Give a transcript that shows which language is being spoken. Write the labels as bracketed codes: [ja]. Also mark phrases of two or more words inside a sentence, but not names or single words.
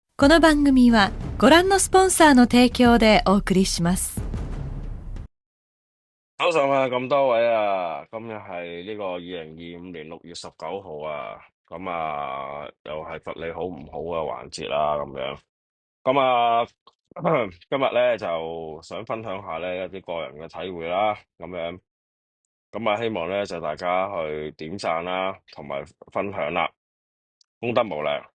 [ja] この番組はご覧のスポンサーの提供でお送りします。 [yue] 早晨啊，咁多位啊，今日係呢個2025年6月19號啊，咁啊又係佛你好唔好嘅環節啦，咁樣，咁啊今日咧就想分享下咧一啲個人嘅體會啦，咁樣，咁啊希望咧就大家去點讚啦，同埋分享啦，功德無量。